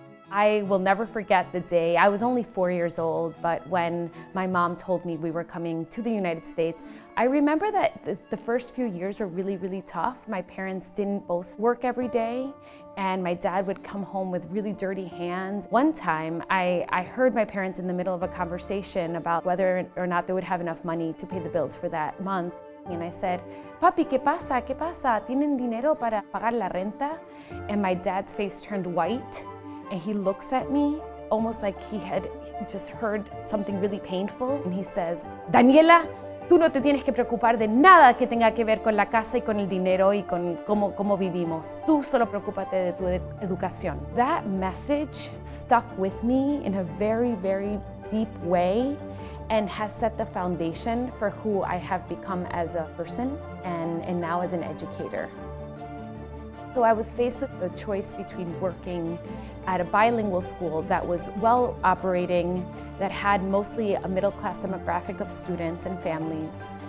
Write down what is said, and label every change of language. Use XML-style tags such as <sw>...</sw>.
<en>I will never forget the day. I was only 4 years old, but when my mom told me we were coming to the United States, I remember that the first few years were really, really tough. My parents didn't both work every day, and my dad would come home with really dirty hands. One time, I heard my parents in the middle of a conversation about whether or not they would have enough money to pay the bills for that month. And I said,</en> <es>"Papi, ¿qué pasa? ¿Qué pasa? ¿Tienen dinero para pagar la renta?"</es> <en>And my dad's face turned white. And he looks at me almost like he had just heard something really painful. And he says,</en> <es>"Daniela, tú no te tienes que preocupar de nada que tenga que ver con la casa y con el dinero y con cómo vivimos. Tú solo preocúpate de tu educación."</es> <en>That message stuck with me in a very, very deep way and has set the foundation for who I have become as a person and now as an educator. So I was faced with the choice between working at a bilingual school that was well operating, that had mostly a middle-class demographic of students and families.</en>